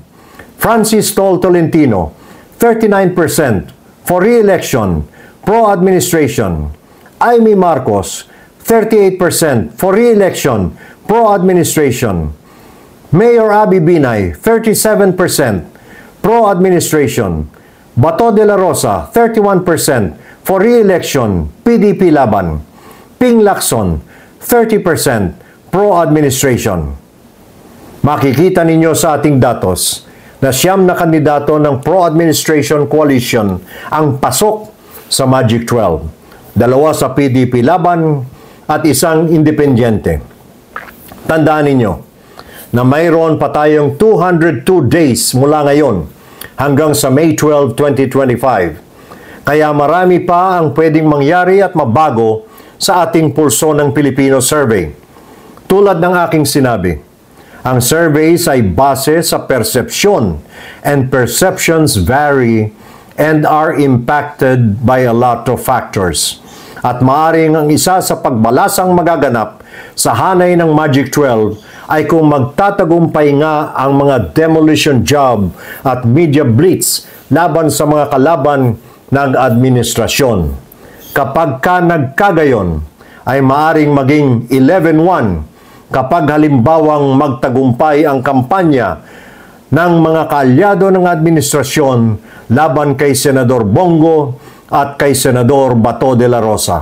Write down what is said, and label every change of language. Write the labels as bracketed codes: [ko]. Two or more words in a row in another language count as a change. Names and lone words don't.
[en] Francis Tol Tolentino, 39% for re-election, pro-administration. Amy Marcos, 38% for re-election, pro-administration. Mayor Abby Binay, 37% pro-administration. Bato de la Rosa, 31% for re-election, PDP Laban. Ping Lacson, 30% pro-administration. [tl] Makikita ninyo sa ating datos na 9 na kandidato ng [en] pro-administration coalition [tl] ang pasok sa Magic 12. 2 sa PDP Laban at 1 independyente. Tandaan ninyo na mayroon pa tayong 202 days mula ngayon hanggang sa May 12, 2025. Kaya marami pa ang pwedeng mangyari at mabago sa ating pulso ng Pilipino survey. Tulad ng aking sinabi, ang surveys ay base sa [en] perception and perceptions vary and are impacted by a lot of factors. [tl] At maaring ang isa sa pagbalasang magaganap sa hanay ng Magic 12 ay kung magtatagumpay nga ang mga [en] demolition job [tl] at [en] media blitz [tl] laban sa mga kalaban ng administrasyon. Kapag ka nagkagayon, ay maaring maging 11-1 kapag halimbawang magtagumpay ang kampanya ng mga kaalyado ng administrasyon laban kay Senador Bongo at kay Senador Bato de la Rosa.